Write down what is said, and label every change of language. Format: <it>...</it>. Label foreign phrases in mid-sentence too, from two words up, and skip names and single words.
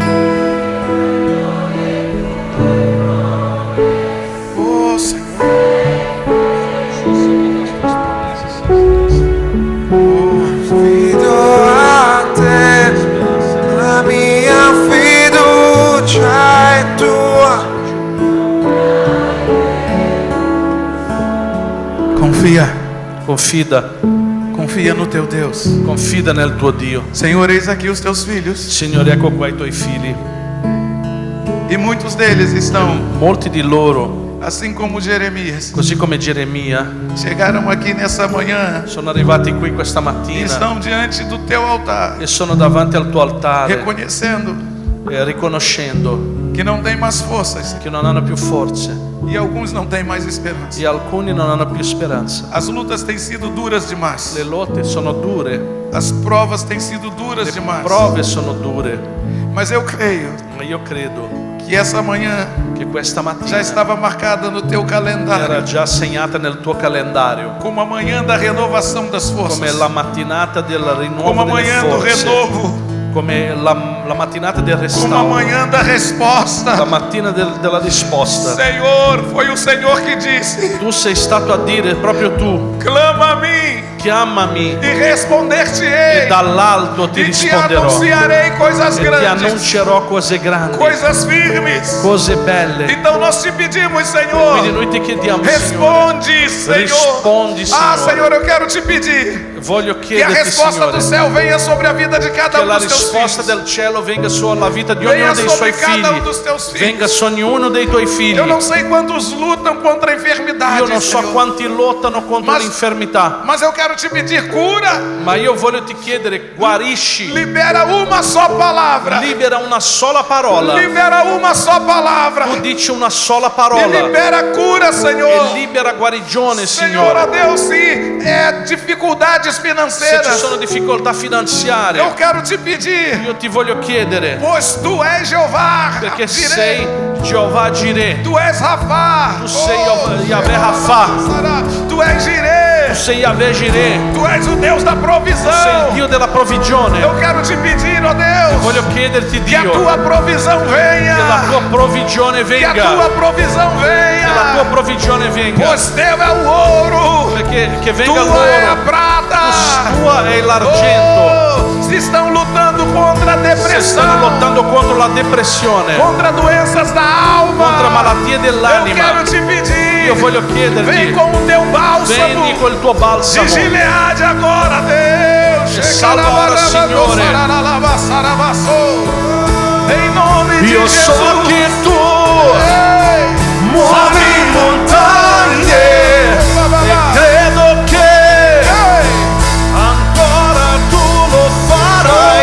<it>Oh Signore, affido a te, la mia fiducia è tua.</it> <pt>Confia no teu Deus.</pt> <it>Confida nel tuo Dio.</it> <pt>Senhor, eis aqui os teus filhos.</pt> <it>Signore, ecco qua i tuoi figli.</it> <pt>E muitos deles estão,</pt> <it>Molti di loro,</it> <pt>assim como Jeremias,</pt> <it>così come Geremia,</it> <pt>chegaram aqui nessa manhã</pt> <it>sono arrivati qui questa e mattina</it> <pt>estão diante do teu altar,</pt> <it>e sono davanti al tuo altare,</it> <pt>reconhecendo</pt> <it>riconoscendo</it> <pt>que não tem mais forças</pt> <it>che non hanno più forze</it> <pt>e alguns não têm mais esperança.</pt> <it>e alcuni non hanno più speranza.</it> <pt>As lutas têm sido duras demais.</pt> <it>Le lotte sono dure,</it> <pt>As provas têm sido duras</pt> <it>le</it> <pt>demais.</pt> <it>prove sono dure,</it> <pt>Mas eu creio</pt> <it>ma io credo</it> <pt>que essa manhã</pt> <it>che questa</it> <pt>já</pt> <it>mattina</it> <pt>estava marcada no teu</pt> <it>era</it> <pt>calendário</pt> <it>già segnata nel tuo calendario</it> <pt>como a manhã da renovação das</pt> <it>come</it> <pt>forças,</pt> <it>la mattinata del</it> <pt>como</pt> <it>rinnovo</it> <pt>a</pt> <it>delle</it> <pt>manhã do</pt> <it>forze,</it> <pt>renovo,</pt> <it>come la mattinata del</it> <pt>como a</pt> <it>restauro,</it> <pt>manhã da</pt> <it>la</it> <pt>resposta.</pt> <it>mattina della risposta.</it> <pt>Senhor, foi o Senhor que disse:</pt> <it>Tu sei stato a dire, proprio tu,</it> <pt>clama a mim</pt> <it>chiamami</it> <pt>e responder-te-ei,</pt> <it>e dall'alto ti</it> <pt>e te</pt> <it>risponderò</it> <pt>anunciarei coisas</pt> <it>e ti</it> <pt>grandes,</pt> <it>annuncerò cose grandi,</it> <pt>coisas firmes.</pt> <it>cose belle.</it> <pt>Então nós te pedimos,</pt> <it>Quindi</it> <pt>Senhor,</pt> <it>noi ti chiediamo, Signore,</it> <pt>responde, Senhor.</pt> <it>rispondi, Ah, Signore.</it> <pt>Senhor, eu quero te pedir</pt> <it>Voglio</it> <pt>que a</pt> <it>chiederti,</it> <pt>resposta</pt> <it>Signore,</it> <pt>do céu venha sobre a vida de cada</pt> <it>che</it> <pt>um</pt> <it>la</it> <pt>dos teus</pt> <it>risposta</it> <pt>filhos.</pt> <it>del cielo venga sulla vita di</it> <pt>Venha</pt> <it>ognuno dei</it> <pt>sobre</pt> <it>suoi</it> <pt>cada um</pt> <it>figli,</it> <pt>dos teus filhos.</pt> <it>venga su ognuno dei tuoi figli.</it> <pt>Eu não sei quantos lutam contra a enfermidade,</pt> <it>Io non so</it> <pt>Senhor,</pt> <it>quanti lottano contro Ma- l'infermità,</it> <pt>mas eu quero te pedir cura.</pt> <it>ma io voglio ti chiedere, guarisci,</it> <pt>Libera uma só palavra.</pt> <it>libera una sola parola,</it> <pt>Libera uma só palavra.</pt> <it>tu dici una sola</it> <pt>E</pt> <it>parola</it> <pt>libera cura,</pt> <it>e</it> <pt>Senhor.</pt> <it>libera guarigione,</it> <pt>Senhor, ó</pt> <it>Signore.</it> <pt>Deus, se é dificuldades</pt> <it>Se ci</it> <pt>financeiras,</pt> <it>sono difficoltà</it> <pt>eu</pt> <it>finanziarie,</it> <pt>quero te pedir,</pt> <it>io ti voglio chiedere,</it> <pt>pois tu és Jeová,</pt> <it>perché</it> <pt>Jireh,</pt> <it>sei Jehovah Jireh,</it> <pt>tu és Rafá,</pt> <it>tu sei Yahweh Rafá,</it> <pt>tu és</pt> <it>tu</it> <pt>Jireh,</pt> <it>sei Yahweh Jireh,</it> <pt>tu és o Deus da</pt> <it>tu sei il</it> <pt>provisão.</pt> <it>Dio della provvigione.</it> <pt>Eu quero te pedir, ó Deus,</pt> <it>Voglio chiederti,</it> <pt>que a</pt> <it>Dio,</it> <pt>tua provisão</pt> <it>che la</it> <pt>venha,</pt> <it>tua provvigione</it> <pt>que a</pt> <it>venga,</it> <pt>tua provisão</pt> <it>che la tua</it> <pt>venha,</pt> <it>provvigione venga,</it> <pt>pois teu é o ouro,</pt> <it>che venga</it> <pt>tua é a</pt> <it>l'oro,</it> <pt>prata.</pt> <it>tua è l'argento.</it> <pt>Oh, se estão lutando contra a</pt> <it>Se stanno</it> <pt>depressão,</pt> <it>lottando contro la depressione,</it> <pt>contra doenças da alma,</pt> <it>contro malattie</it> <pt>eu</pt> <it>dell'anima,</it> <pt>quero te pedir,</pt> <it>io voglio</it> <pt>vem</pt> <it>chiederti,</it> <pt>com o teu</pt> <it>vendi</it> <pt>bálsamo</pt> <it>col tuo</it> <pt>de</pt> <it>balsamo</it> <pt>Gileade agora, Deus.</pt> <it>E salva ora, Signore.</it> <pt>Em nome de</pt> <it>io</it> <pt>Jesus.</pt> <it>so che tu Ei, muovi montagne e credo che ei, ancora tu lo farai.</it>